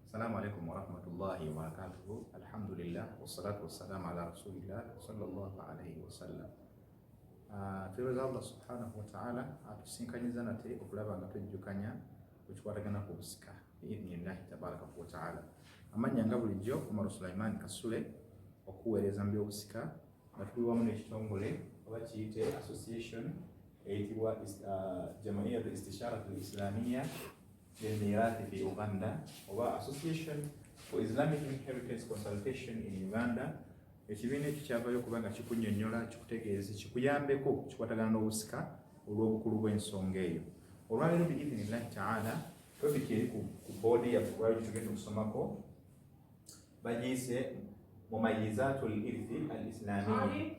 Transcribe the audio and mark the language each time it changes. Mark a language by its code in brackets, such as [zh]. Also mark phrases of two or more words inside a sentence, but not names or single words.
[ar] السلام عليكم ورحمة الله وبركاته. الحمد لله والصلاة والسلام على رسول الله صلى الله عليه وسلم. [lg] Tuweza Allah [ar] سبحانه وتعالى [lg] atusinkanyiza nate okulaba nga tujjukanya ekikwatagana ku busika [ar] بإذن الله تبارك وتعالى. [lg] Amanya nga bulijjo Omar Sulaiman Kasule okuweereza mu byobusika nga tuliwamu n'ekitongole oba kiyite association eyitibwa Jama'iyat al-Istishara al-Islamiyya lil-Mirathi fi Uganda oba Association for Islamic Heritage Consultation in Uganda. Ekibiina ekyo kyavayo kubanga kikunnyonnyola, kikutegeeza, kikuyambeko kikwatagana n'obusika olw'obukulu bw'ensonga eyo. Olwaleero [ar] بإذن الله تعالى [lg] topiki eri ku boodi yaffe lwali tugenda okusomako bagiyise [ar] مميزات الإرث الإسلامية.